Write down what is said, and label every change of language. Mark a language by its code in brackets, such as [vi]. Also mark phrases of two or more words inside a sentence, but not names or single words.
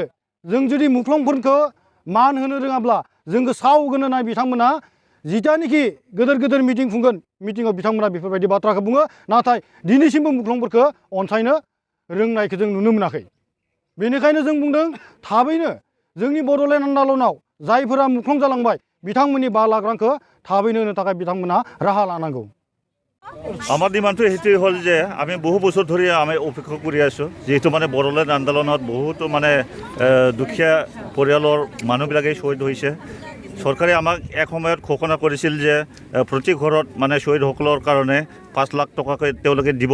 [brx] जों जुदि मुख्लंफोरखौ मान होनो रोङाब्ला जोंखौ सावगोन होननाय बिथांमोना जितियानोखि गेदेर मिटिं खुंगोन मिटिङाव बिथांमोना बेफोरबायदि बाथ्राखौ बुङो। नाथाय दिनैसिमबो मुख्लंफोरखौ अनसायनो रोंनायखौ जों नुनो मोनाखै। बेनिखायनो जों बुंदों थाबैनो जोंनि बड'लेण्ड आन्दलनाव जायफोरा मुख्लं जालांबाय बिथांमोननि 5 लाख रांखौ थाबैनो होनो थाखाय बिथांमोना राहा लानांगौ। [as] আমার ডিমান্ডটো সেইটোৱে হ'ল যে আমি বহু বছৰ ধৰি আমি অপেক্ষা কৰি আছোঁ, যিহেতু মানে বড়োলেণ্ড আন্দোলনত বহুতো মানে দুখীয়া পৰিয়ালৰ মানুহবিলাকে শ্বহীদ হৈছে। চৰকাৰে আমাক এক সময়ত ঘোষণা কৰিছিল যে প্ৰতি ঘৰত মানে শ্বহীদসকলৰ কাৰণে 5 লাখ টকাকৈ তেওঁলোকে দিব।